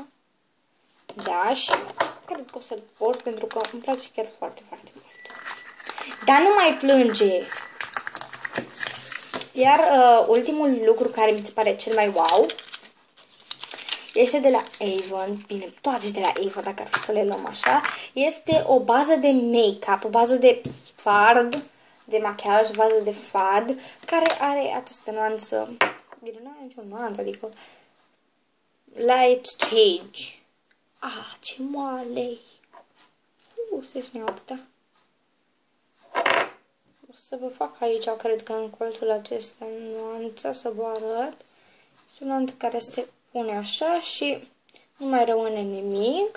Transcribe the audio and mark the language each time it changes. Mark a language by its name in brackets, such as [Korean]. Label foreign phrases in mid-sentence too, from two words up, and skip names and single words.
[Romanian] Da, și cred că o să-l port pentru că îmi place chiar foarte, foarte mult. Dar nu mai plânge! Iar ultimul lucru care mi se pare cel mai wow este de la Avon, bine, toate de la Avon, dacă ar fi să le luăm așa, este o bază de make-up, o bază de fard, de machiaj, o bază de fard, care are această nuanță, bine, nu are nicio nuanță, adică [English] light change. [Romanian] Ah, ce moale! Se ține atâta. O să vă fac aici, cred că în colțul acesta, nuanța, să vă arăt. Este o nuanță care se pune așa și nu mai rămâne nimic.